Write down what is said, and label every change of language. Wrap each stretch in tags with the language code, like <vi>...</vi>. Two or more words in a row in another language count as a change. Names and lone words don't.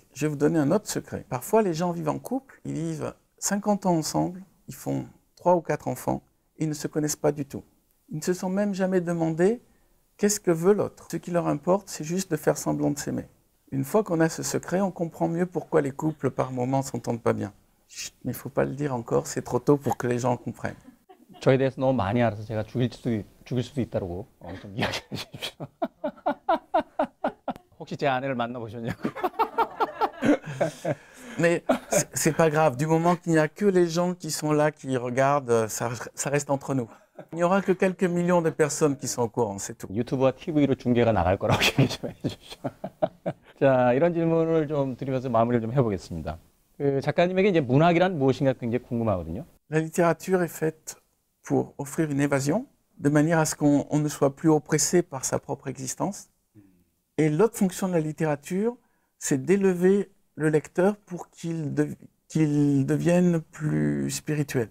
<fr>Je vais vous donner un autre secret. Parfois, les gens vivent en couple, ils vivent 50 ans ensemble, ils font 3 ou 4 enfants, et ils ne se connaissent pas du tout. Ils ne se sont même jamais demandé qu'est-ce que veut l'autre. Ce qui leur importe, c'est juste de faire semblant de s'aimer. Une fois qu'on a ce secret, on comprend mieux pourquoi les couples, par moments, ne s'entendent pas bien. Chut, mais il ne faut pas le dire encore, c'est trop tôt pour que les gens comprennent.</fr> <ko>저에 대해서 너무 많이 알아서 제가 죽일 수도 있다고 좀 이야기해 주십시오. 혹시 제 아내를 만나보셨냐고.</ko> <fr>Mais c'est pas grave, du moment qu'il n'y a que les gens qui sont là, qui regardent, ça reste entre nous. Il n'y aura que quelques millions de personnes qui sont au courant, c'est tout.</fr> <ko>유튜브와 TV로 중계가 나갈 거라고 얘기 좀 해주십시오. 자, 이런 질문을 좀 드리면서 마무리를 좀 해보겠습니다. 그 작가님에게 이제 문학이란 무엇인가 굉장히 궁금하거든요.</ko> <fr>La littérature est faite pour offrir une évasion, de manière à ce qu'on ne soit plus oppressé par sa propre existence. Et l'autre fonction de la littérature, c'est d'élever le lecteur pour qu'il devienne plus spirituel.</fr>